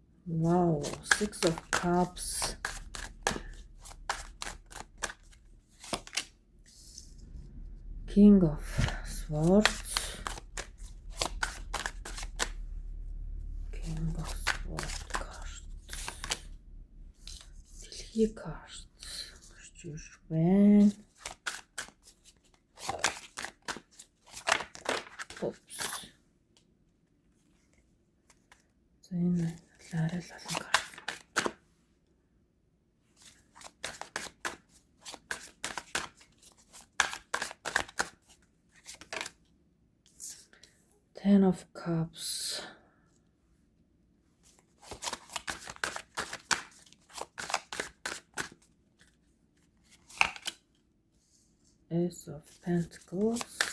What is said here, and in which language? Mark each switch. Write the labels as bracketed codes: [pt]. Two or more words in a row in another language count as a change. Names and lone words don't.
[en] Wow, Six of Cups. King of Swords. King of Swords card. [mn] Дэлхий card. Гарч ирж байна. [en] Oops. [mn] За энэ арай л олон карт. [en] Ten of Cups. Ace of Pentacles.